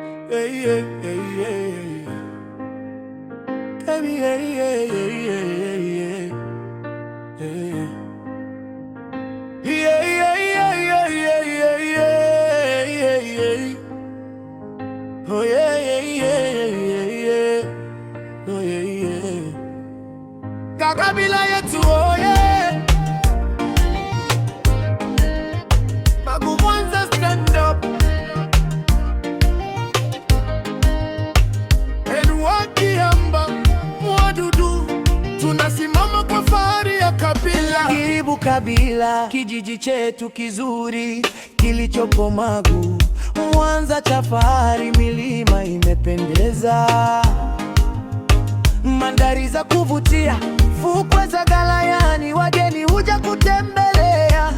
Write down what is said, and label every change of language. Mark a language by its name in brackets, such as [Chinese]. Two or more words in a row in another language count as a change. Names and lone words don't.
[English] Hey, hey, hey, hey. Baby, hey, hey, hey, hey, hey. Hey. Yeah, yeah, yeah, yeah, yeah, yeah, yeah, yeah, yeah. Oh yeah, yeah, yeah, yeah, yeah. Oh yeah, yeah. [Swahili] Kabila yetu, [English] oh yeah. [Swahili] Magu Mwanza, [English] stand up. [Swahili] Wakiamba Mwadudu, tunasimama kwa fahari ya kabila. Kiribu Kabila, kijiji chetu kizuri kilichopo Magu Mwanza cha fahari, milima imependeza, mandhari za kuvutia, fukwe za Galayani, wageni huja kutembelea.